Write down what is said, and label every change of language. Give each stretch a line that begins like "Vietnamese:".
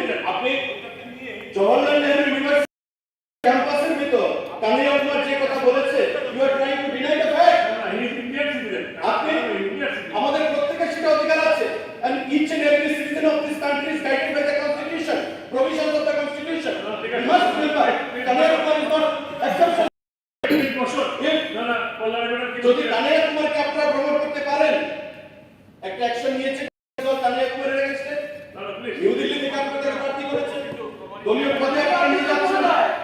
Bangla: আপনি জওহরলাল নেহরু ইউনিভার্সিটি ক্যাম্পাসের ভিতর কানাই কুমার যে কথা বলেছে,
English: You are trying to deny the fact.
Bangla: আপনি আমাদের প্রত্যেকের সেটা অধিকার আছে,
English: and each and every citizen of this country is guided by the constitution, provisions of the constitution. We must remember Kanai Kumar is not exception.
Bangla: যদি কানাই কুমারকে আপনারা প্রমোট করতে পারেন, একটা অ্যাকশন নিয়েছে কানাই কুমারের এগেইনস্টে, নিউ দিল্লি থেকে আপনাদের প্রার্থী করেছে, দলীয় পদে আপনারা নিয়ে যাচ্ছেন না।